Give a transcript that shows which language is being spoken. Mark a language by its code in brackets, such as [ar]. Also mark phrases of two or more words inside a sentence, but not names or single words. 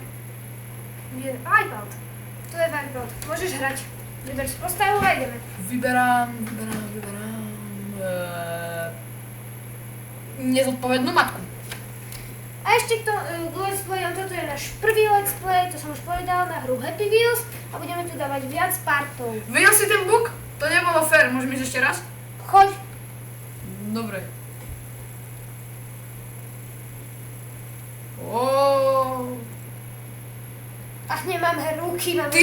[sk] Je Wipeout. Tu je Wipeout. Môžeš hrať. Vyber si postavu a ideme. Vyberám. Nezodpovednú matku. A ešte k [en] let's playom, [sk] toto je náš prvý [en] let's play, [sk] to som už povedal, na hru Happy Wheels a budeme tu dávať viac partov. Videl si ten bug? To nebolo fér, môžeme ísť ešte raz? Choď. Dobre. Ach, nemáme ruky, máme...